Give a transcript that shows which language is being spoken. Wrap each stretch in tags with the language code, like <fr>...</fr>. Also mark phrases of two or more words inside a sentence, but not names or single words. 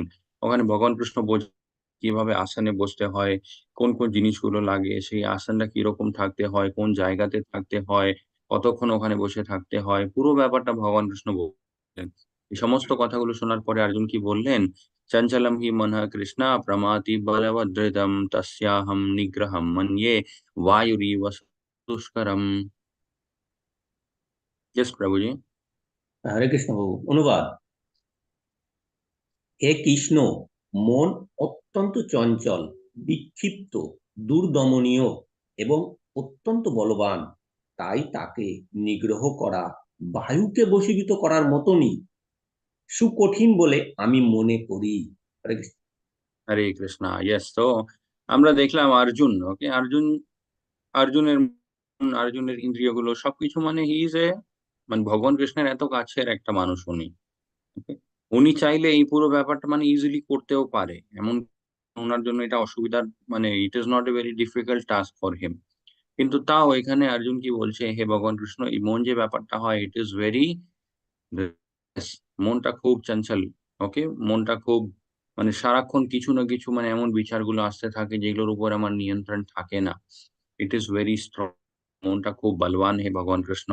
<bn>ওখানে ভগবান কৃষ্ণ কিভাবে আসনে বসতে হয়, কোন কোন জিনিসগুলো লাগে, সেই আসনটা কিরকম থাকতে হয়, কোন জায়গাতে থাকতে হয়, কতক্ষণ ওখানে বসে থাকতে হয়, পুরো ব্যাপারটা ভগবান কৃষ্ণ বললেন। এই সমস্ত কথাগুলো শোনার পরে অর্জুন কি বললেন?</bn> <sa>চঞ্চলম হি মনঃ কৃষ্ণ প্রমাতি বলবদৃঢ়ম তস্যাহম নিগ্রহম মন্যে वायुरिव दुष्करम।</sa> <hi>यस प्रभु जी।</hi> <bn>হরে কৃষ্ণ বউ। অনুবাদ: হে কৃষ্ণ, মন অত্যন্ত চঞ্চল, বিক্ষিপ্ত, দুর্দমনীয় এবং অত্যন্ত বলবান। তাই তাকে নিগ্রহ করা বায়ুকে বশীভূত করার মতনই সুকঠিন বলে আমি মনে করি। হরে কৃষ্ণ। হরে কৃষ্ণা। ইয়েস, তো আমরা দেখলাম অর্জুন, ওকে। অর্জুনের অর্জুনের ইন্দ্রিয়গুলো সবকিছু, মানে</bn> <en>he is a,</en> <bn>মানে ভগবান কৃষ্ণের এত কাছের একটা মানুষ উনি, okay? উনি চাইলে এই পুরো ব্যাপারটা মানে ইজিলি করতেও পারে, এমন ওনার জন্য এটা অসুবিধার, মানে</bn> <en>It is not a very difficult task for him.</en> <bn>কিন্তু তাও এখানে অর্জুন কি বলছে, হে ভগবান কৃষ্ণ, এই মন যে ব্যাপারটা হয়,</bn> <en>It is very,</en> <bn>মনটা খুব চঞ্চল, ওকে। মনটা খুব, মানে সারাক্ষণ কিছু না কিছু, মানে এমন বিচারগুলো আসতে থাকে যেগুলোর উপর আমার নিয়ন্ত্রণ থাকে না।</bn> <en>It is very strong,</en> <bn>মনটা খুব বলবান হে ভগবান কৃষ্ণ।</bn>